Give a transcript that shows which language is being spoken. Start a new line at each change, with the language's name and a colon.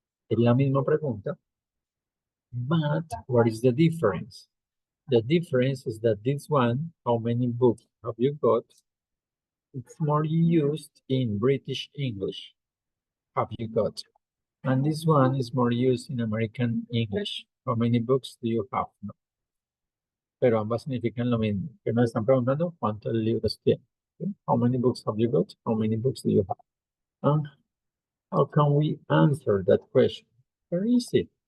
Spanish: Es la misma pregunta.
English: But what is the difference? The difference is that this one, how many books have you got? It's more used in British English. Have you got? And this one is more used in American English. How many books do you have? No.
Spanish: Pero ambas significan lo mismo. Que nos están preguntando cuántos libros tiene.
English: Okay? How many books have you got? How many books do you have? And how can we answer that question? Very easy.